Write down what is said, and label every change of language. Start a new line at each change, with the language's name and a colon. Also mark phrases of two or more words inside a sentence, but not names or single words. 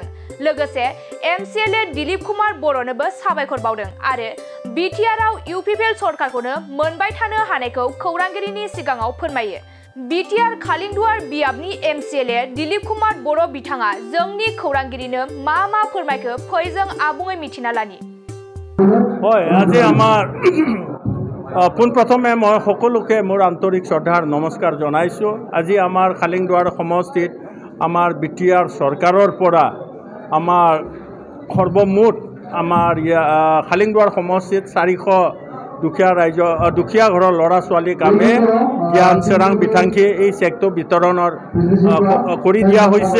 Bodo: लोगोसे एमसिएलए दिलीप कुमार बर'नोबो साबायखर बावदों आरो बिटिआरआव इउपिपिएल सरकारखौनो मोनबाय थानो हानायखौ खौरांगिरिनि सिगाङाव फोरमायो। बिटिआर खालिंदुवार बियाबनि एमसिएलए दिलीप कुमार बर' बिथाङा जोंनि खौरांगिरिनो मा फोरमायखो फै जों आबुङै मिथिना लानि।
Assamese: হয় আজি আমাৰ পোনপ্ৰথমে মই সকলোকে মোৰ আন্তৰিক শ্ৰদ্ধাৰ নমস্কাৰ জনাইছোঁ। আজি আমাৰ খালিংদুৱাৰ সমষ্টিত আমাৰ বিটিআৰ চৰকাৰৰ পৰা আমাৰ সৰ্বমুঠ আমাৰ খালিংদুৱাৰ সমষ্টিত 400 দুখীয়া ঘৰৰ ল'ৰা ছোৱালীক আমি জ্ঞান চেৰাং বিথাংখি এই চেকটো বিতৰণৰ কৰি দিয়া হৈছে।